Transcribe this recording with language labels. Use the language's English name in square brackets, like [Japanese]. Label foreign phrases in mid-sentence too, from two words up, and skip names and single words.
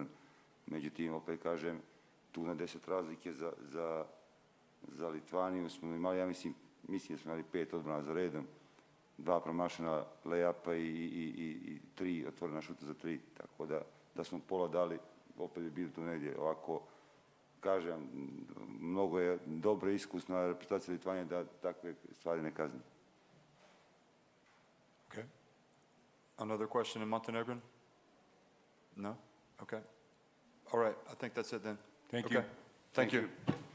[Serbian] Međutim, opet kažem, tu na 10 razlike za Litvaniju smo imali, ja mislim da smo imali 5 odbrana za redom, 2 promašena lay-upa i 3 otvorena šuta za 3, tako da smo pola dali, opet bi bili tu negdje. Ovako, kažem, mnogo je dobra iskusna reprezentacija Litvanije da takve stvari ne kazni. [English] Okay. Another question in Montenegrin? No? Okay. All right, I think that's it then. Thank you. Thank you.